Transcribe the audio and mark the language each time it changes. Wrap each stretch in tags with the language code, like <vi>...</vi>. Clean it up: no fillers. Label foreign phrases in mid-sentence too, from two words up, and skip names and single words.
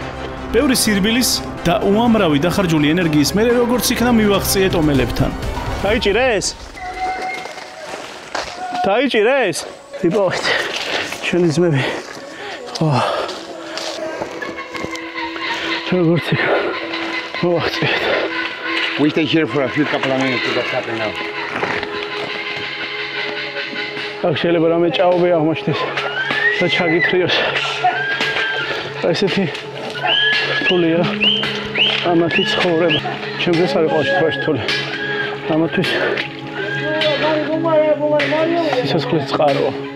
<ka>ბევრი სირბილის და უამრავი დახარჯული ენერგიის მერე როგორც იქნა მივახციეთ ომელებთან. დაიჭირეს? დაიჭირეს? ვიპოვეთ. ჩვენი ძმები. როგორც იქნა მივახციეთ.</ka> <en>We stay here for a few couple of minutes to what's happening now.</en> <ka>აქ შეიძლება რამე ჭაობი აღმოჩნდეს და ჩაგითხრიოს. ესეთი რთულია ამათი ცხოვრება. ჩემთვის არის ყოველ შემთხვევაში რთული. ამათთვის სიცოცხლის წყაროა.</ka>